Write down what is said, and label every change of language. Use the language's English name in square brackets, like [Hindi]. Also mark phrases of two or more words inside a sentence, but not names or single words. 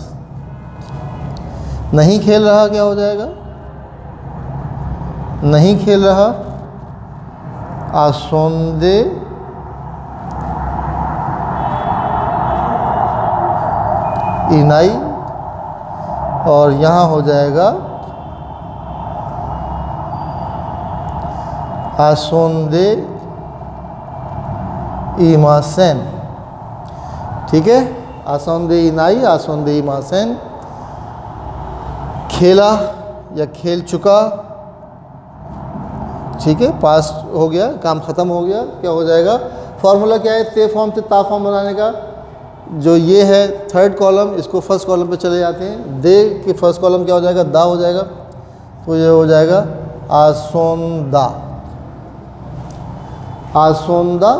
[Hindi] नहीं खेल रहा क्या हो जाएगा, नहीं खेल रहा, [Gondi] आसोंदे इनाई। [Hindi] और यहाँ हो जाएगा [Gondi] आसोंदे इमासेन। [Hindi] ठीक है, [Gondi] आसोंदे इनाई, आसोंदे इमासेन। [Hindi] खेला या खेल चुका, ठीक है, पास्ट हो गया, काम ख़त्म हो गया, क्या हो जाएगा, फॉर्मूला क्या है, ते फॉर्म से ता फॉर्म बनाने का। जो ये है [English] third column, [Hindi] इसको [English] first column [Hindi] पे चले जाते हैं, दे के [English] first column [Hindi] क्या हो जाएगा, दा हो जाएगा, तो ये हो जाएगा [Gondi] आसोंदा, आसोंदा।